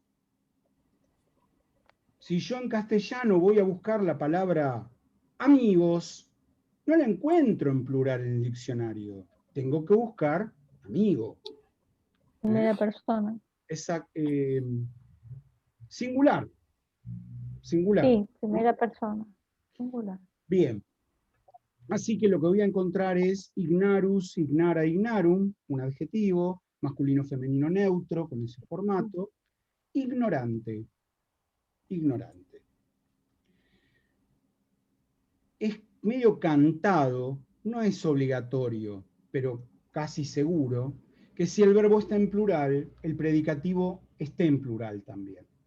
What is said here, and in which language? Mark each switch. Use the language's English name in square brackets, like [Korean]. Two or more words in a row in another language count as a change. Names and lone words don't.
[Spanish] Si yo en castellano voy a buscar la palabra amigos, no la encuentro en plural en el diccionario. Tengo que buscar amigo. Primera persona. Singular. Singular. Sí, primera persona. Singular. Bien. Así que lo que voy a encontrar es [Latin] ignarus, ignara, ignarum, [Spanish] un adjetivo, masculino, femenino, neutro, con ese formato. Ignorante. Ignorante. Es medio cantado, no es obligatorio, pero casi seguro, que si el verbo está en plural, el predicativo esté en plural también.